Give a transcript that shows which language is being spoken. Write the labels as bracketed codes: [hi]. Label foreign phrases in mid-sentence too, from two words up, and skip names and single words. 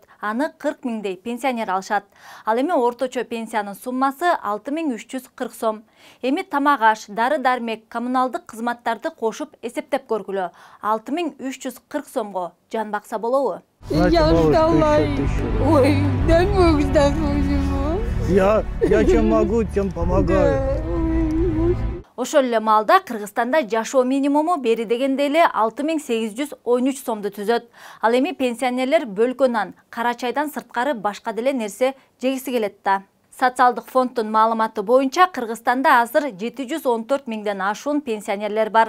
[ky] Аны 40 миңдей пенсионер алышат. Ал эми орточо пенсиянын суммасы 6340 сом. Эми тамак аш, дары-дармек, коммуналдык кызматтарды кошуп эсептеп көргүлө. 6340 сомго жан бакса болобу? Ой, [ru] дай Бог здоровья. Я чем могу, тем помогаю. [ky] Ошол эле маалда Кыргызстанда жашоо минимуму бери дегенде эле 6813 сомду түзөт. Ал эми пенсионерлер бөлкөнан, кара чайдан сырткары башка деле нерсе жегиси келет да. Социалдык фонддун маалыматы боюнча Кыргызстанда азыр 714 миңден ашуун пенсионерлер бар.